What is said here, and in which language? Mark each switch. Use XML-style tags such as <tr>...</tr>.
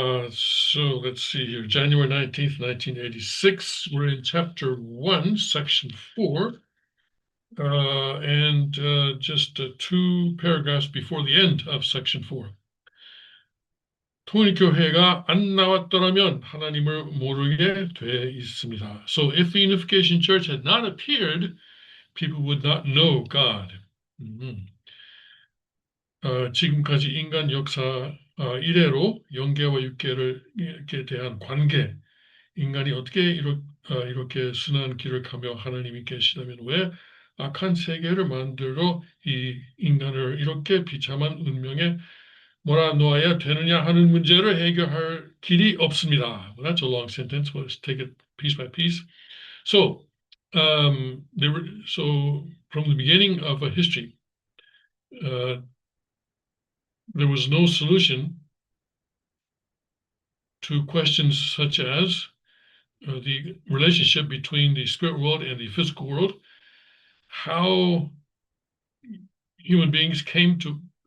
<en>So let's see here. January 19th, 1986. We're in chapter 1, section 4. And just two paragraphs before the end of section 4.</en> <ko>통일교회가 안 나왔더라면 하나님을 모르게 돼 있습니다.</ko> <en>So if the Unification Church had not appeared, people would not know God.</en> <ko>지금까지 인간 역사 이래로 영계와 육계에 대한 관계, 인간이 어떻게 이렇게 순한 길을 가며 하나님이 계시다면 왜 악한 세계를 만들어 이 인간을 이렇게 비참한 운명에 몰아놓아야 되느냐 하는 문제를 해결할 길이 없습니다.</ko> <en>Well, that's a long sentence. Let's take it piece by piece. So, from the beginning of a history, there was no solution to questions such as the relationship between the spirit world and the physical world, how human beings came to</en>